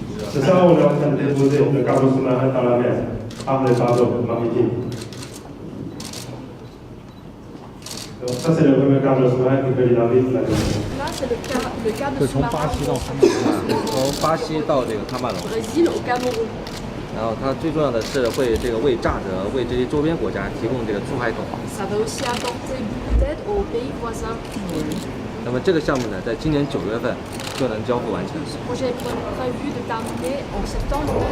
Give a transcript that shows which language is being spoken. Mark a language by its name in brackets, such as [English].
[French] C'est ça on est en train de déposer le câble sous-marin dans la mer par les bateaux maritimes. Donc ça c'est le premier câble sous-marin qui fait la ville. Là c'est le câble sous-marin Brésil au Cameroun. [Chinese] 然后它最重要的是会为乍得为这些周边国家提供这个出海口。 [French] Ça va aussi apporter beaucoup d'aide aux pays voisins. [Chinese] 那么这个项目呢，在今年9月份就能交付完成。 [French] Ce projet est prévu de terminer en septembre.